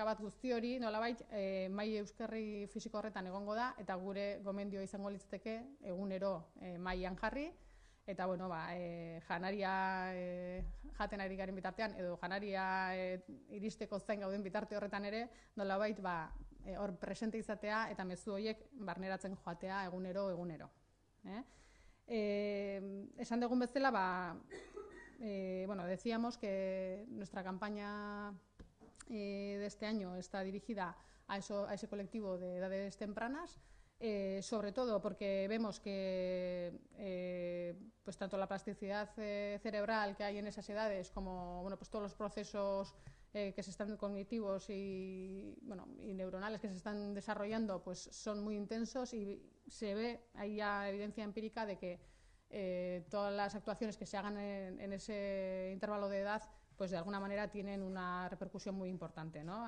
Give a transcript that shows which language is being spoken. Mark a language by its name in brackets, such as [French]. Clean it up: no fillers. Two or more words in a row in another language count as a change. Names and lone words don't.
[Basque] bat guzti hori, nolabait, mai euskarri fisiko horretan egongo da, eta gure gomendio izango litzateke egunero maian jarri, eta janaria jaten ari garen bitartean, edo janaria iristeko zain gauden bitarte horretan ere, nolabait hor presente izatea eta mezu horiek barneratzen joatea egunero. Esan dugun bezala, [Spanish] decíamos que nuestra campaña de este año está dirigida a ese colectivo de edades tempranas, sobre todo porque vemos que pues tanto la plasticidad cerebral que hay en esas edades como pues todos los procesos que se están cognitivos y neuronales que se están desarrollando pues son muy intensos, y se ve, hay ya evidencia empírica de que todas las actuaciones que se hagan en ese intervalo de edad pues de alguna manera tienen una repercusión muy importante, ¿no?